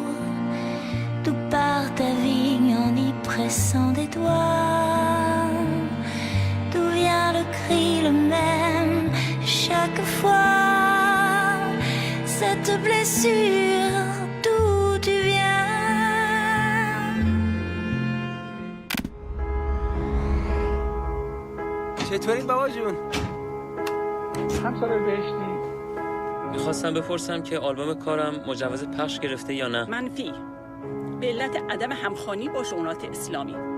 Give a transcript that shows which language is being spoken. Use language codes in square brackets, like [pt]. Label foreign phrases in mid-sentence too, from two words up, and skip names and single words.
[fr] D'où part ta vigne en y pressant des doigts? D'où vient le cri le même chaque fois? Cette blessure, d'où tu viens? [fa] چطوری بابا جون؟ همسر بهشتی. میخواستم بپرسم که آلبوم کارم مجوز پخش گرفته یا نه؟ منفی. به علت عدم همخوانی با شؤونات اسلامی.